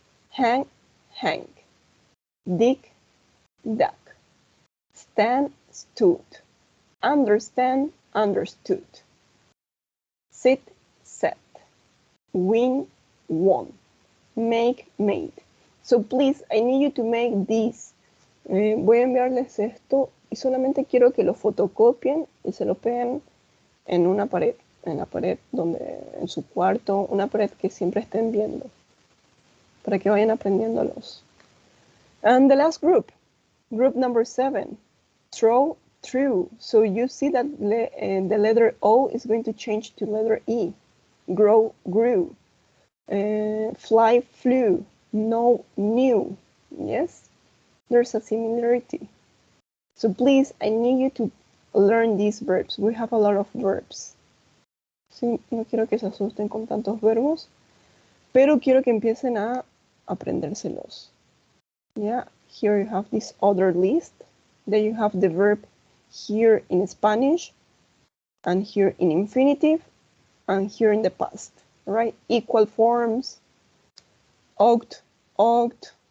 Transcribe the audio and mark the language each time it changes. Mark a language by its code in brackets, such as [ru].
[en] Hang, hang. Dig, dug. Stand, stood. Understand, understood. Sit, sat. Win, won. Make, made. So please, I need you to make this. [es] Voy a enviarles esto y solamente quiero que lo fotocopien y se lo peguen en una pared, en la pared en su cuarto, una pared que siempre estén viendo, para que vayan aprendiéndolos. [en] And the last group number 7, throw, through. So you see that the letter O is going to change to letter E. Grow, grew. Fly, flew. Know, knew. Yes, there's a similarity. So please, I need you to learn these verbs. We have a lot of verbs. [es] Sí, no quiero que se asusten con tantos verbos, pero quiero que empiecen a aprendérselos. [en] Yeah, here you have this other list. Then you have the verb here in Spanish, and here in infinitive, and here in the past, right? Equal forms, ought, ought.